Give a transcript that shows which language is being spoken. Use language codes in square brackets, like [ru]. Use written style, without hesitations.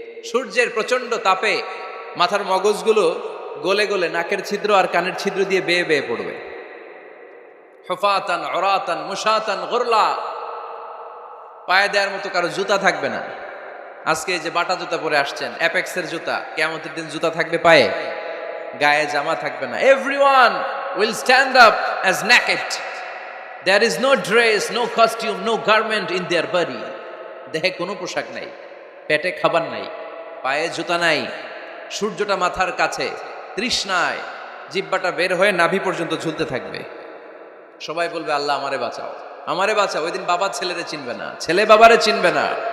[bn] সূর্যের প্রচন্ড তাপে মাথার মগজগুলো গলে গলে নাকের ছিদ্র আর কানের ছিদ্র দিয়ে বেয়ে বেয়ে পড়বে। [ar] হুফাতান উরাতান মুশাতান গুরলা, [bn] পায়ে দেওয়ার মতো কারো জুতা থাকবে না। আজকে এই যে বাটা জুতা পরে আসছেন, অ্যাপেক্সের জুতা, কিয়ামতের দিন জুতা থাকবে পায়ে, গায়ে জামা থাকবে না। [en] Everyone will stand up as naked. There is no dress, no costume, no garment in their body. [bn] দেহে কোনো পোশাক নাই, পেটে খাবার নাই, পায়ে জুতা নাই, সূর্যটা মাথার কাছে, তৃষ্ণায় জিহ্বাটা বের হয়ে নাভি পর্যন্ত ঝুলতে থাকবে। সবাই বলবে, আল্লাহ আমারে বাঁচাও, আমারে বাঁচাও। ওই দিন বাবা ছেলেরে চিনবে না, ছেলে বাবারে চিনবে না।